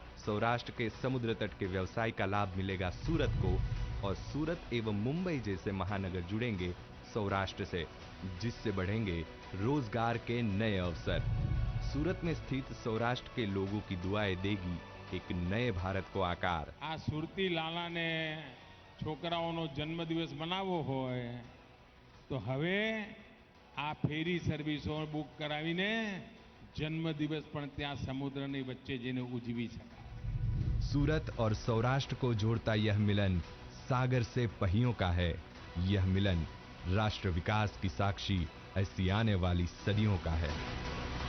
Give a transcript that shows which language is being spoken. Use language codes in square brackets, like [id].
[hi] सौराष्ट्र के समुद्र तट के व्यवसाय का लाभ मिलेगा सूरत को और सूरत एवं मुंबई जैसे महानगर जुड़ेंगे सौराष्ट्र से, जिससे बढ़ेंगे रोजगार के नए अवसर। सूरत में स्थित सौराष्ट्र के लोगों की दुआएं देगी एक नए भारत को आकार। [gu] આ સુરતી લાલાને છોકરાઓનો જન્મદિવસ મનાવવો હોય તો હવે આ ફેરી સર્વિસો બુક કરાવીને જન્મદિવસ પણ ત્યાં સમુદ્રની વચ્ચે જઈને ઉજવી શકાય। [hi] सूरत और सौराष्ट्र को जोड़ता यह मिलन सागर से पहियों का है। यह मिलन राष्ट्र विकास की साक्षी ऐसी आने वाली सदियों का है।